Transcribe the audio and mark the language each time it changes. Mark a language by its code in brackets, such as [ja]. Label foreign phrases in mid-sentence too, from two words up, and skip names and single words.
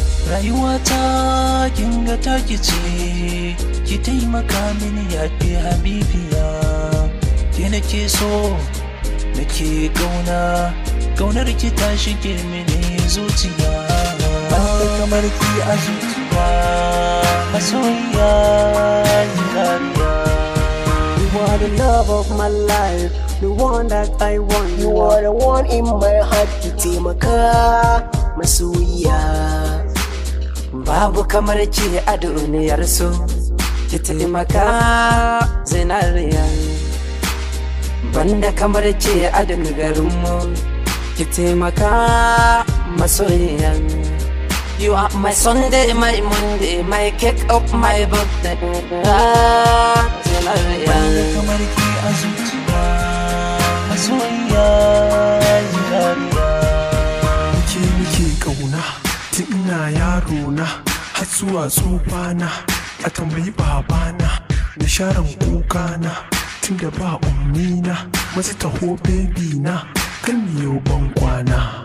[ha] Rayuwata kin ga taki ce, ki taimaka mini ya ke habibiya. Ke nake so, Nake ƙauna, ƙaunar ki ta shige mini zuciya. Ban da kamar ki a zuciya, masoyiya, zinariya. [en] You are the love of my life, the one that I want. You are the one in my heart, [ha] ki taimaka, masoyiya. Babu kamar ki a duniyar so, ki taimaka zinariya. Banda kamar ki a duk garinmu, ki taimaka masoyiya. [en] You are my Sunday, my Monday, my cake up, my birthday. [ha] Ah, zinariya. Banda kamar ki a zuciya, masoyiya, zinariya. Ki nake ƙauna. Tun ina yaro na, har zuwa tsufa na, a tambayi baba na, na sharan kuka na, tun da ba ummi na, masu taho baby na, kan miyo ban kwana.